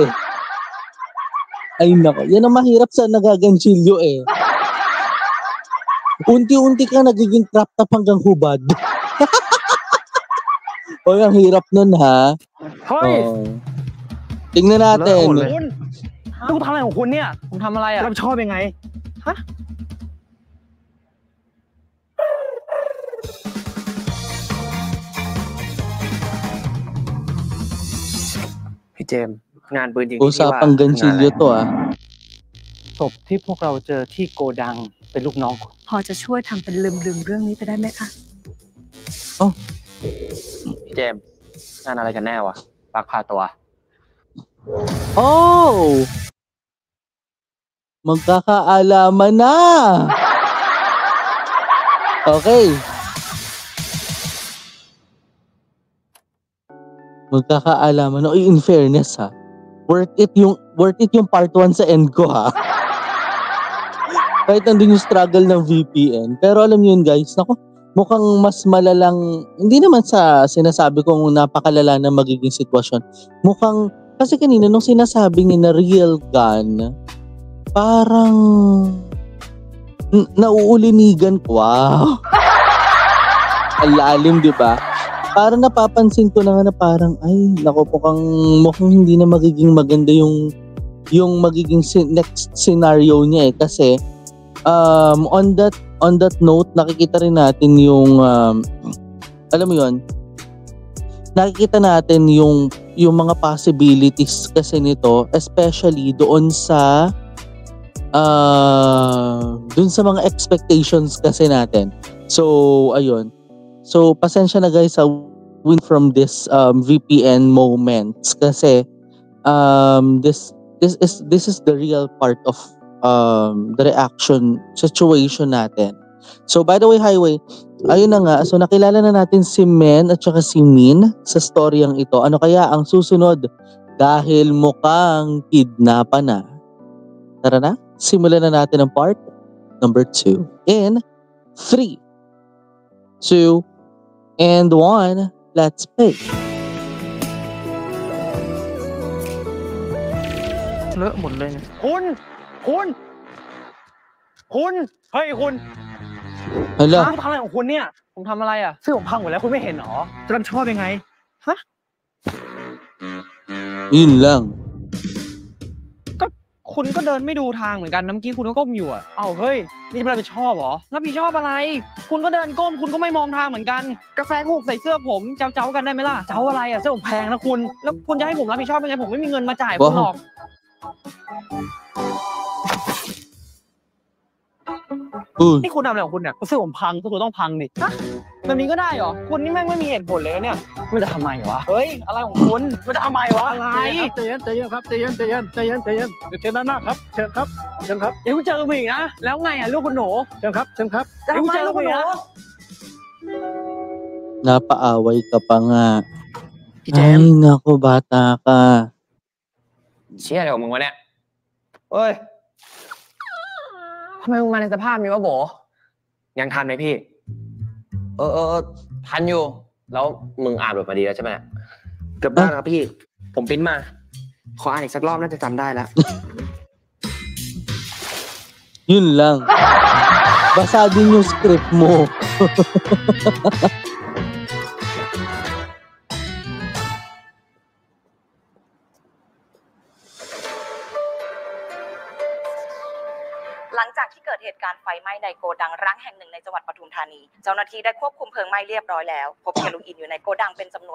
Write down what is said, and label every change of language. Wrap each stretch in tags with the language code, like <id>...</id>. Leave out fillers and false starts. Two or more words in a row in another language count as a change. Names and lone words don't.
<tl>Ay nako, yan ang mahirap sa nagaganchilyo eh. Unti-unti ka nagiging</tl> <en>crop top</en> <tl>hanggang hubad. Oy, ang hirap nun ha. Hoy! Tingnan natin.</tl> <th>คุณทำอะไรของคุณเนี่ยผมทำอะไรอ่ะรับชอบยังไงฮะพี่เจมส์งานปืนจริงที่ว่า</th> <tl>Usapang ganchilyo to ah.</tl> <th>ศพที่พวกเราเจอที่โกดังเป็นลูกน้อง พอจะช่วยทำเป็นลืมเรื่องนี้ไปได้ไหมคะ พี่เจมส์งานอะไรกันแน่วะปักพาตัว</th> <tl>Oh! Magkakaalaman na! Okay. Magkakaalaman na.</tl> <en>In fairness</en> <tl>ha.</tl> <en>Worth it</en> <tl>yung part 1 sa end ko ha. Kahit nandun yung struggle ng VPN. Pero alam niyo yun guys, naku, mukhang mas malalang, hindi naman sa sinasabi kong napakalala na magiging sitwasyon. Mukhang, kasi kanina nung sinasabi niya na</tl> <en>real gun,</en> <tl>parang nauulinigan ko. Wow. Ang lalim, di ba? Parang napapansin ko na nga na parang, ay, naku po mukhang hindi na magiging maganda yung magiging</tl> <en>next scenario</en> <tl>niya eh. Kasi,</tl> <en>on that note,</en> <tl>nakikita rin natin yung, alam mo yun, nakikita natin yung mga possibilities kasi nito, especially doon sa mga expectations kasi natin.</tl> <en>So, ayun. So,</en> <tl>pasensya na</tl> <en>guys sa win from this VPN moments kasi this is the real part of the reaction situation natin. So, by the way, Highway,</en> <tl>ayun na nga. So, nakilala na natin si Men at saka si Min sa storyang ito. Ano kaya ang susunod? Dahil mukhang kidnapa na. Tara na, simulan na natin ang</tl> <en>part number 2 in 3, 2, and 1. Let's play.</en> <th>เลอะหมดเลย คุณเฮ้ยคุณ</th> <tl>Hala,</tl> <th>คุณทำอะไรของคุณเนี่ยผมทำอะไรอ่ะเสื้อผมพังหมดแล้วคุณไม่เห็นหรอจะรับชอบยังไงฮะ</th> <tl>yun lang.</tl> <th>ก็คุณก็เดินไม่ดูทางเหมือนกันน้ำกี้คุณก็ก้มอยู่อ่ะเอ้าเฮ้ยนี่ไม่รับผิดชอบเหรอรับผิดชอบอะไรคุณก็เดินก้มคุณก็ไม่มองทางเหมือนกันกาแฟหกใส่เสื้อผมเจ้ากันได้ไหมล่ะเจ้าอะไรอ่ะเสื้อผมแพงนะคุณแล้วคุณจะให้ผมรับผิดชอบยังไงผมไม่มีเงินมาจ่ายคุณหรอก นี่คุณทำอะไรของคุณเนี่ยเสื้อผมพังก็คือต้องพังดิฮะแบบนี้ก็ได้เหรอคุณนี่แม่งไม่มีเหตุผลเลยเนี่ยมันจะทำไมวะเฮ้ยอะไรของคุณมันจะทำไมวะอะไรใจเย็นครับใจเย็นเชิญด้านหน้าครับเชิญครับเดี๋ยวคุณเจออีกนะแล้วไงอ่ะลูกคุณหนูเชิญครับจะทำไมลูกคุณหนู</th> <tl>Napaaway ka pa nga.</tl> <th>พี่เจ</th> <tl>Ay,</tl> <th>มส์</th> <tl>naku, bata ka.</tl> <th>เชี่ยอะไรของมึงวะเนี่ยเฮ้ยทำไมมึงมาในสภาพนี้วะโบยังทันไหมพี่ทันอยู่แล้วมึงอ่านบทมาดีแล้วใช่ไหมเกือบได้ครับพี่ผมปริ้นมาขออ่านอีกสักรอบน่าจะจำได้แล้ว</th> <tl>Yun lang. Basa din yung script mo.</tl> <th>หลังจากที่เกิดเหตุการณ์ไฟไหม้ในโกดังร้างแห่งหนึ่งในจังหวัดปทุมธานีเจ้าหน้าที่ได้ควบคุมเพลิงไหม้เรียบร้อยแล้วพบเฮโรอีนอยู่ในโกดังเป็นจำน</th>